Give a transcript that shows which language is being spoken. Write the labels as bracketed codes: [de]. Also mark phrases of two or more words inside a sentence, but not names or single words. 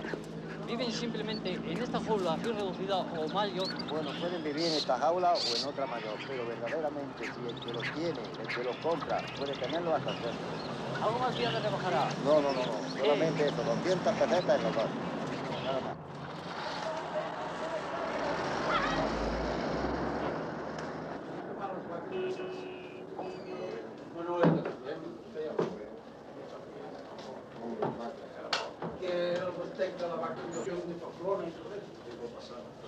[es] ¿Viven simplemente en esta jaula así reducida o mayor? Bueno, pueden vivir en esta jaula o en otra mayor, pero verdaderamente si el que los tiene, el que los compra, puede tenerlo hasta hacerlo. ¿Algo más ya te bajará? No. Solamente eso, 200 pesetas en los dos. Nada más. [ca] Que el respecte a la vacunació de Pamplona i tot això, què pot passar?